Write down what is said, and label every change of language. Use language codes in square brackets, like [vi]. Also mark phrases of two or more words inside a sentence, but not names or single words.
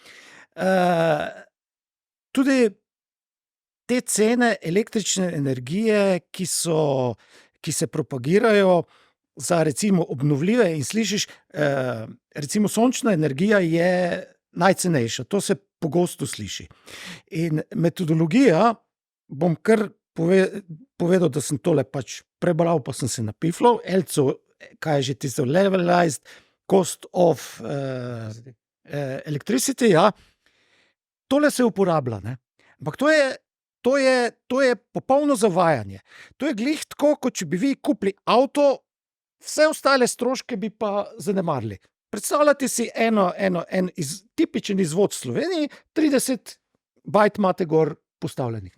[sl] Tudi te cene električne energije, ki se propagirajo za recimo obnovljive, in slišiš, recimo sončna energija je najcenejša, to se pogosto sliši. In metodologija, bom kar povedal, da sem tole pač prebral, pa sem se napiflal, kaj je že tisto [en] levelized cost of electricity, [sl] ja. Tole se uporablja, ne. Ampak to je popolno zavajanje. To je glih tako, kot če bi vi kupili avto, vse ostale stroške bi pa zanemarili. Predstavljate si en tipičen izvod v Sloveniji, 30 bajt imate gor postavljenih.